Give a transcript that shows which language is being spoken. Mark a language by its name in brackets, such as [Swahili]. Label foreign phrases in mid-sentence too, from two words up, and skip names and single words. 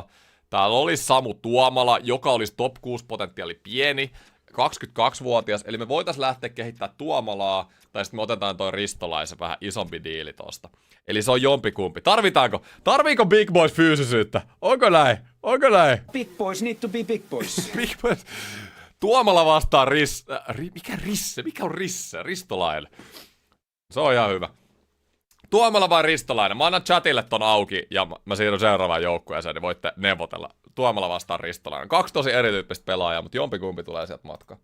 [Finnish] Täällä olisi Samu Tuomala, joka olisi top 6 potentiaali pieni. 22-vuotias, eli me voitaisiin lähteä kehittämään Tuomalaa, tai sitten me otetaan toi Ristolaisen vähän isompi diili tosta. Eli se on jompikumpi. Tarviiko Big Boys fyysisyyttä? Onko näin? [English] Big boys need to be big boys. [Finnish] Big Boys. Tuomala vastaan Mikä on Risse? Ristolainen. Se on ihan hyvä. Tuomala vai Ristolainen? Mä annan chatille ton auki ja mä siirryn seuraavaan joukkueeseen, niin voitte neuvotella. Tuomala vastaan Ristolainen. 2 tosi erityyppistä pelaajaa, mutta jompikumpi tulee sieltä matkaan.